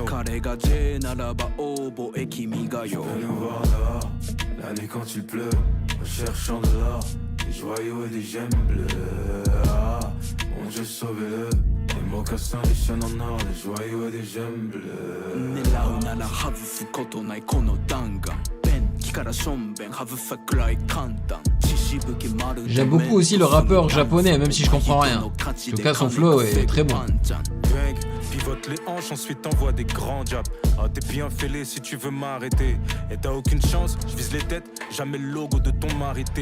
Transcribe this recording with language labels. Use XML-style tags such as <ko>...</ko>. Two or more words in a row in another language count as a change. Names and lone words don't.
<fr>Tu peux nous voir dehors, la nuit quand il pleut, recherchant de l'or, des joyaux et des gemmes bleues. Ah, mon Dieu sauvé-le. Les mocassins, les chaînes en or, les joyaux et des gemmes bleues.</fr> <ja>狙うなら省くことないこの弾丸ペンキからしょんべん外さくらい簡単</ja> <fr>J'aime beaucoup aussi le rappeur japonais, même si je comprends rien. En tout cas, son flow est très bon. Bang, pivote les hanches, ensuite t'envoies des grands jabs. Ah, t'es bien fêlé si tu veux m'arrêter. Et t'as aucune chance, je vise les têtes, jamais le logo de ton marité.</fr>